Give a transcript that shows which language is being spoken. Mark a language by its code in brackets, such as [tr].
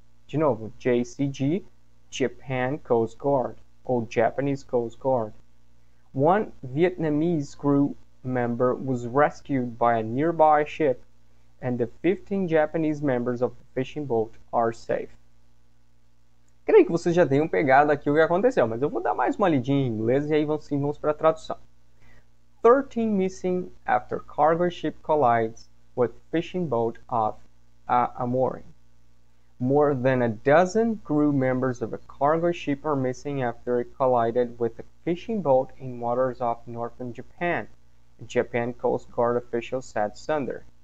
[pt] De novo, [en] JCG, Japan Coast Guard, ou Japanese Coast Guard. One Vietnamese crew member was rescued by a nearby ship, and the 15 Japanese members of the fishing boat are safe. [pt] Creio que vocês já tenham pegado aqui o que aconteceu, mas eu vou dar mais uma lidinha em inglês e aí vamos para a tradução. [en] 13 missing after cargo ship collides with fishing boat off Aomori. More than a dozen crew members of a cargo ship are missing after it collided with a fishing boat in waters off northern Japan, Japan Coast Guard officials said Sunday.